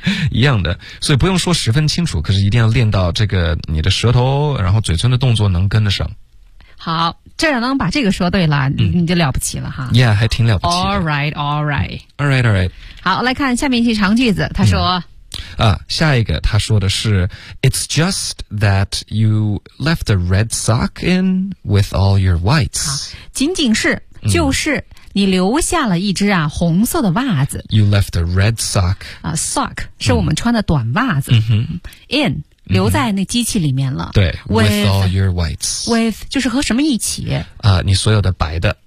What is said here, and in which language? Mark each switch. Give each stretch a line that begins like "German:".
Chinese: 一样的，所以不用说十分清楚，可是一定要练到这个你的舌头，然后嘴唇的动作能跟得上。好，这样能把这个说对了、嗯、你就了不起了哈。
English: Yeah, 还挺了不起的。 Alright, alright. Alright, alright.
Chinese: 好，来看下面一句长句子，他说、嗯。
English: 啊，下一个他说的是 It's just that you left the red sock in with all your whites.
Chinese: 仅仅是、嗯、就是你留下了一只啊红色的袜子。
English: You left the red sock.
Chinese: 啊 ,sock 是我们穿的短袜子。嗯、 in. 留在那机器里面了、
English: 嗯、对 with all your whites
Chinese: with 就是和什么一起啊、你所有的白的